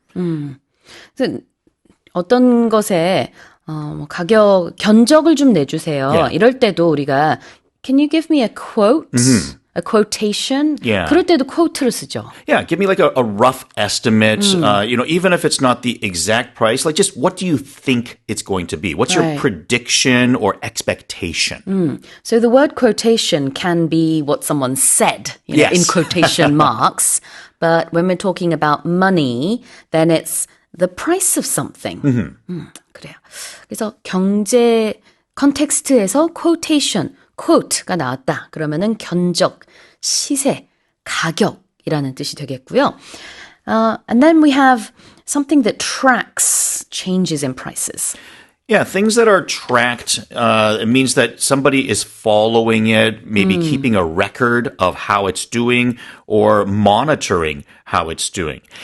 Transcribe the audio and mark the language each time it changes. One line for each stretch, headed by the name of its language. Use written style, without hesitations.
Korean: 그래서 어떤 것에 뭐 가격 견적을 좀 내주세요.
English: Yeah.
Korean: 이럴 때도 우리가
English: Can you give me a quote? A quotation? Yeah.
Korean: 그럴 때도 quote를 쓰죠.
English: Yeah, give me like a rough estimate. Even if it's not the exact price, like just what do you think it's going to be? What's your Right. prediction or expectation? So the word quotation can be what someone said, Yes. in quotation marks. But when we're talking about money, then it's the price of something.
Korean: 그래요. 그래서 경제 컨텍스트에서 quotation, quote가 나왔다. 그러면은 견적, 시세, 가격이라는 뜻이 되겠고요.
English: And then we have something that tracks changes in prices. Yeah, things that are tracked, it means that somebody is following it, maybe keeping a record of how it's doing or monitoring how it's doing.